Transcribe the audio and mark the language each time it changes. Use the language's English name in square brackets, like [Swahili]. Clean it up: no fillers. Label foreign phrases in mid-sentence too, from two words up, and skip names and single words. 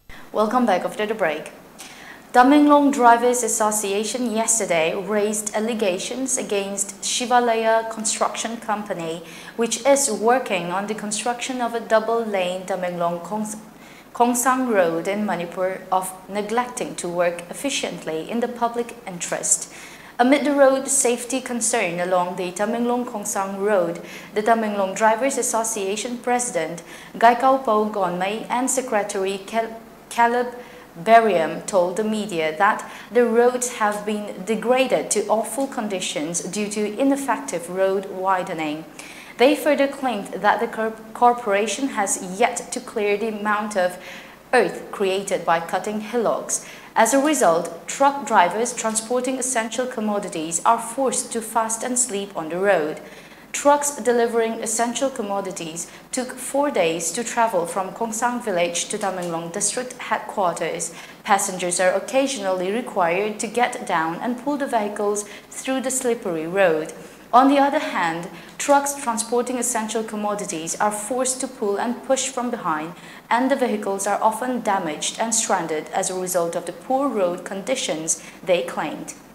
[English] Welcome back after the break. Tamenglong Drivers Association yesterday raised allegations against Shivalaya Construction Company, which is working on the construction of a double-lane Tamenglong-Kongsang Road in Manipur, of neglecting to work efficiently in the public interest. Amid the road safety concern along the Tamenglong-Kongsang Road, the Tamenglong Drivers Association President Gaikaupo Gonmei and Secretary Caleb Bariam told the media that the roads have been degraded to awful conditions due to ineffective road widening. They further claimed that the corporation has yet to clear the amount of earth created by cutting hillocks. As a result, truck drivers transporting essential commodities are forced to fast and sleep on the road. Trucks delivering essential commodities took 4 days to travel from Kongsang village to Tamenglong district headquarters. Passengers are occasionally required to get down and pull the vehicles through the slippery road. On the other hand, trucks transporting essential commodities are forced to pull and push from behind, and the vehicles are often damaged and stranded as a result of the poor road conditions, they claimed.